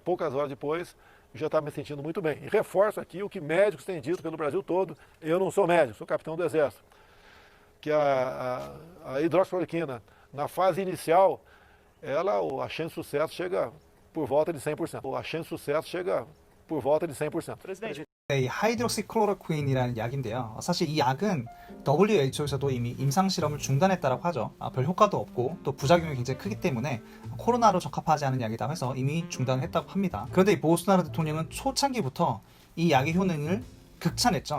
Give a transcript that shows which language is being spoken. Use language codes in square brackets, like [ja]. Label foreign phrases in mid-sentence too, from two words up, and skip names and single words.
[pt] Poucas horas depois, já estava me sentindo muito bem. E reforço aqui o que médicos têm dito pelo Brasil todo. Eu não sou médico, sou capitão do Exército. Que a hidroxicloroquina, na fase inicial, a chance de sucesso chega por volta de 100%. A chance de sucesso chega por volta de 100%. presidente, [ko] 이 하이드록시클로로퀸이라는 약인데요. 사실 이 약은 WHO에서도 이미 임상실험을 중단했다고 하죠. 별 효과도 없고 또 부작용이 굉장히 크기 때문에 코로나로 적합하지 않은 약이다 해서 이미 중단을 했다고 합니다. 그런데 이 보우스나로 대통령은 초창기부터 이 약의 효능을 극찬했죠.